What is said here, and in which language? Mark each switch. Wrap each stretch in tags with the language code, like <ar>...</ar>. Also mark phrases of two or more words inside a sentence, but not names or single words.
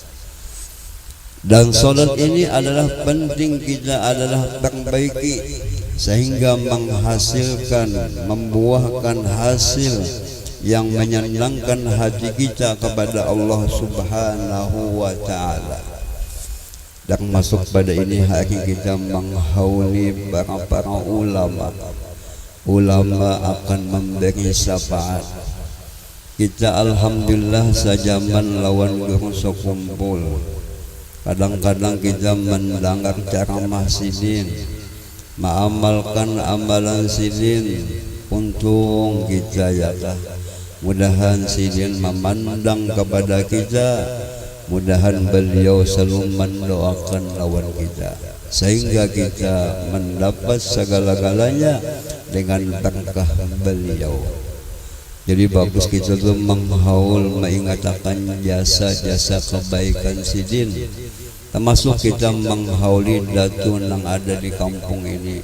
<id>Dan salat ini adalah penting, kita adalah perbaiki sehingga menghasilkan, membuahkan hasil yang menyenangkan hati kita kepada Allah</id> <ar>سبحانه وتعالى.</ar> <id>Dan masuk pada ini hari kita menghauli para ulama. Ulama akan memberi syafaat. Kita alhamdulillah sejaman lawan guru sekumpul. Kadang-kadang kita mendengar ceramah sidin, mengamalkan amalan sidin. Untung kita ya lah. Mudahan sidin memandang kepada kita, mudahan beliau selalu mendoakan lawan kita, sehingga kita mendapat segala-galanya dengan berkah beliau. Jadi bagus kita tuh menghaul, mengingatkan jasa-jasa kebaikan sidin, termasuk kita menghauli datun yang ada di kampung ini.</id>